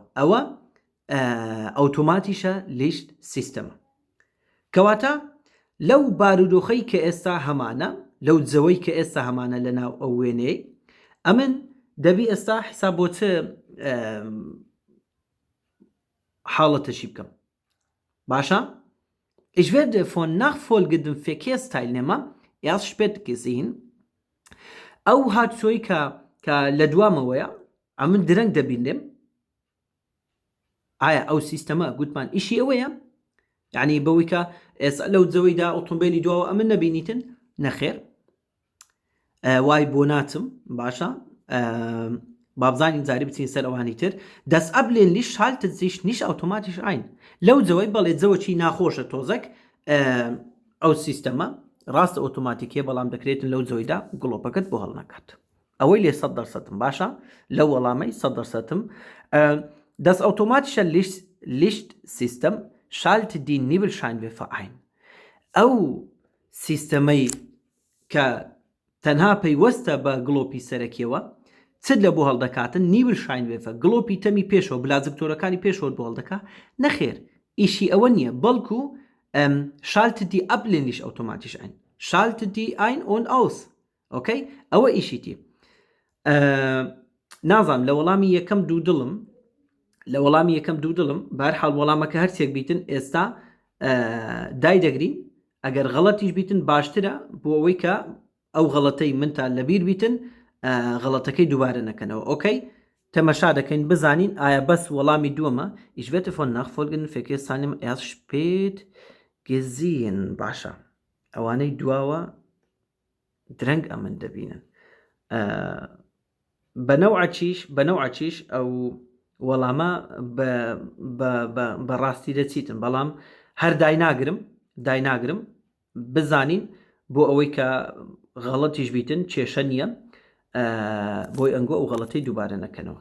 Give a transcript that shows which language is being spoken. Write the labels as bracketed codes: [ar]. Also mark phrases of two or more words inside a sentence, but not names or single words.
[ckb] ئەوە [de] automatische Licht [ckb] سیستەمە. کەواتە لەو بارودۆخەی کە ئێستا هەمانە لەو جەوەی کە ئێستا هەمانە لەناو ئەو وێنەی ئەمن دەبی ئێستا حساب بۆ چ حاڵەتەشی بکەم باشە؟ [de] Ich werde von nachfolgendem Verkehrsteilnehmer erst spät gesehen. [ckb] ئەو هاتووی کە لە دوامەوەیە ئەمن درەنگ دەبینێم ئایا ئەو سیستەمە گوتمان ئیشی ئەوەیە یعنی بەوەی کە ئێستا لەو جەوەیدا ئۆتۆمبیلی دواوە ئەمن نەبینیتن نەخێر وای بۆ ناچم باشە بابزانین جاری بچین سەر ئەوانی تر دەست ئەبلێن لیش [de] schaltet sich nicht automatisch ein. [ckb] لەو جەوەی بەڵێ جەوەکی ناخۆشە تۆزەک ئەو سیستەمە ڕاستە ئۆتۆماتیکیە بەڵام دەکرێتن لەو جەوەیدا گڵۆپەکەت بۆ هەڵ نەکات. ئەوەی لێ 100% باشە لەو وەڵامەی 100%. [de] Das automatische Lichtsystem schaltet die Nebelscheinwerfer ein. [ckb] ئەو سیستەمەی کە تەنها پەیوەستە بە گڵۆپی سەرەکیەوە چت لە بۆ هەڵدەکاتن نیبلشاینوێفە گڵۆپی تەمی پێشەوە بلازکتۆرەکانی پێشەوە بۆ هەڵدەکات نەخێر ئیشی ئەوە نییە بەڵکو [de] schaltet die Abblendlicht automatisch ein. Schaltet die ein und aus. Okay? [ckb] ئەوە ئیشیتی نازانم لە وەڵامی یەکەم دوو دڵم بەهەرحاڵ وەڵامەکە هەرچێک بیتن ئێستا دای دەگرین ئەگەر غەڵەتیش بیتن باشترە بۆ ئەوەی کە ئەو غەڵەتەی منتان لەبیر بیتن غەڵەتەکەی دووبارە نەکەنەوە. ئۆکەی تەمەشا دەکەین بزانین ئایا بەس وەڵامی دووەمە [de] ich werde von nachfolgenden Verkehrsteilnehmern erst spät gesehen. [ckb] باشە ئەوانەی دواوە درەنگ ئەمن دەبینن بەنەوعەچیش ئەو وەڵامە بەڕاستی دەچیتن بەڵام هەر دایناگرم بزانین بۆ ئەوەی کە غەڵەتیش بیتن کێشە نییە بۆی ئەنگۆ ئەو غەڵەتەی دووبارە نەکەنەوە.